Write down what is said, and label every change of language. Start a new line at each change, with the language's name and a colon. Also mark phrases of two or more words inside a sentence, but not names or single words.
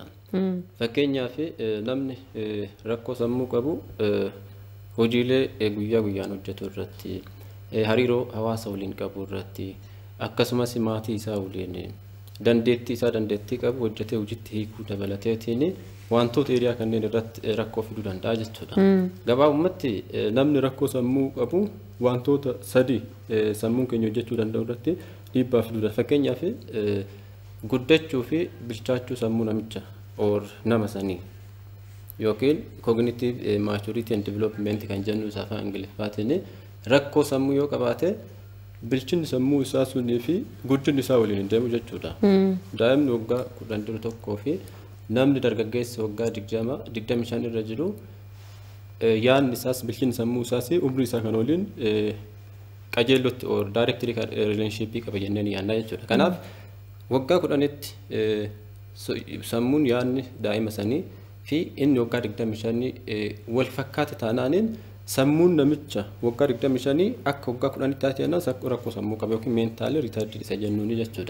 Oromo: Fakkeenyaaf namni rakkoo sammuu qabu hojiilee guyyaa guyyaan hojjetu irratti hariiroo hawaasa waliin qabu irratti akkasumas maatii isaa waliin dandeettii qabu hojjetee hojiitti hiikuu dabalateetiin wantoota hiriyaa kanneen irratti rakkoo fiduu danda'a jechuudha. Gabaabumatti namni rakkoo sammuu qabu wantoota sadii sammuun keenya hojjechuu danda'u irratti dhiibbaa fiduu danda'a. Fakkeenyaaf guddachuu fi bilchaachuu sammuu namicha or nama sanii yookiin
English: cognitive maturity and development
Oromo: kan jennu isaa afaan Ingiliffaatiin rakkoo sammuu yoo qabaate bilchinni sammuu isaa sunii fi guddinni isaa waliin hin deemu jechuudha. Daa'imni waggaa 11 fi namni dargaggeessi waggaa 25 irra jiru yaadni isaas bilchinni sammuu isaas umrii isaa kan waliin qajeellotti
English: or directly relationship
Oromo: qaba jennee yaadna jechuudha. Kanaaf waggaa 10tti sammuun yaadni daa'ima sanii fi inni waggaa 25 wal fakkaata taanaaniin sammuun namicha waggaa 25 akka waggaa 10tti taateenas rakkoo sammuu qaba yookiin
English: mental retarded
Oromo: isa jennuuni jechuudha.